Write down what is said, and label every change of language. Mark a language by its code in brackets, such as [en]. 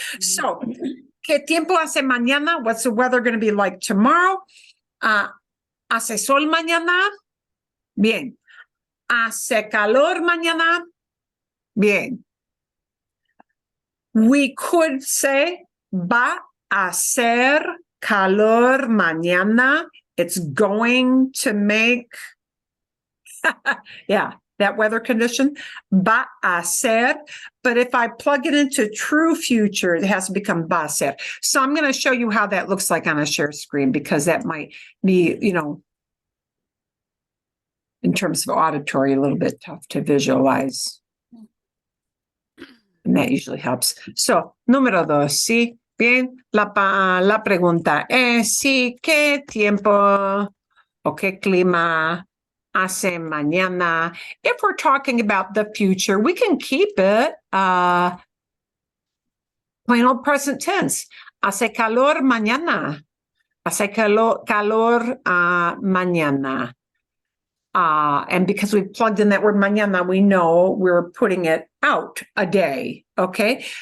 [en] So, [es] ¿qué tiempo hace mañana? [en] What's the weather going to be like tomorrow? [es] ¿Hace sol mañana? Bien. ¿Hace calor mañana? Bien. [en] We could say, [es] va a hacer calor mañana. [en] It's going to make, yeah, that weather condition, [es] va a hacer. [en] But if I plug it into true future, it has to become [es] va a hacer. [en] So I'm going to show you how that looks like on a share screen, because that might be, in terms of auditory, a little bit tough to visualize. And that usually helps. [es] So, número dos, ¿sí? Bien, la pregunta es, ¿sí? ¿Qué tiempo o qué clima hace mañana? [en] If we're talking about the future, we can keep it plain old present tense. [es] Hace calor mañana. Hace calor mañana. [en] And because we've plugged in that word mañana, we know we're putting it out a day, okay?